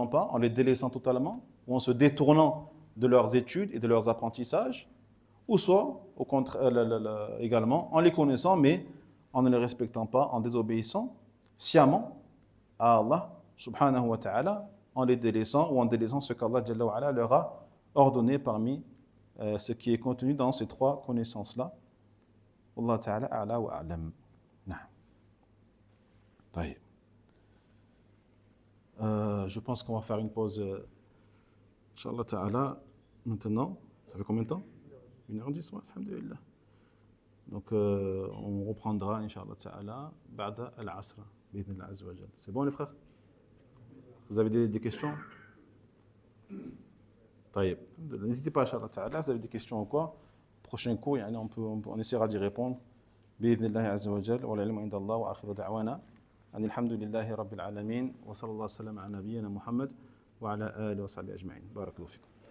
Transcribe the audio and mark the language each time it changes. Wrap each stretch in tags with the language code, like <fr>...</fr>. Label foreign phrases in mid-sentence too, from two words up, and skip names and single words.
<fr>pas, en les délaissant totalement, ou en se détournant de leurs études et de leurs apprentissages, ou soit, au contraire, également, en les connaissant, mais en ne les respectant pas, en désobéissant sciemment à Allah,</fr> <ar>سبحانه وتعالى,</ar> <fr>en les délaissant ou en délaissant ce qu'Allah</fr> <ar>جل وعلا</ar> <fr>leur a ordonné parmi ce qui est contenu dans ces 3 connaissances-là.</fr> <ar>الله تعالى أعلى وأعلم.</ar> <fr>Je pense qu'on va faire une pause,</fr> <ar>إن شاء الله تعالى,</ar> <fr>maintenant. Ça fait combien de temps? 1h10, ouais, alhamdulillah. Donc, on reprendra,</fr> <ar>إن شاء الله تعالى, بعد العصر، بإذن الله عز وجل.</ar> <fr>C'est bon, les frères? Vous avez des questions? Taïb. N'hésitez pas,</fr> <ar>إن شاء الله تعالى,</ar> <fr>si vous avez des questions ou quoi. Prochain cours, on essaiera d'y répondre.</fr> <ar>بإذن الله عز وجل, والعلم عند الله، وآخر دعوانا. الحمد لله رب العالمين وصلى الله وسلم على نبينا محمد وعلى آله وصحبه أجمعين بارك الله فيكم</ar>